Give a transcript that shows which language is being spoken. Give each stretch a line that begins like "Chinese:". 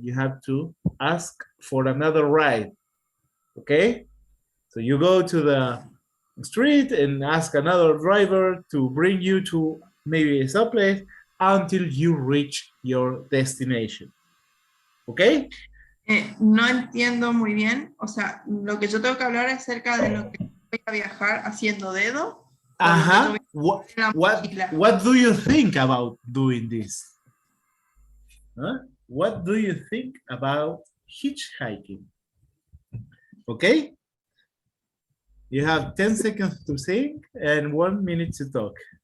English: You have to ask for another ride. Okay, so you go to the street and ask another driver to bring you to maybe some place until you reach your destination. Okay?
Spanish: No entiendo muy bien, o sea, lo que yo tengo que hablar es acerca de lo que voy a viajar haciendo dedo. Uh-huh. La mochila.
English: What do you think about doing this? Huh? What do you think about hitchhiking? Okay? You have 10 seconds to think and 1 minute to talk.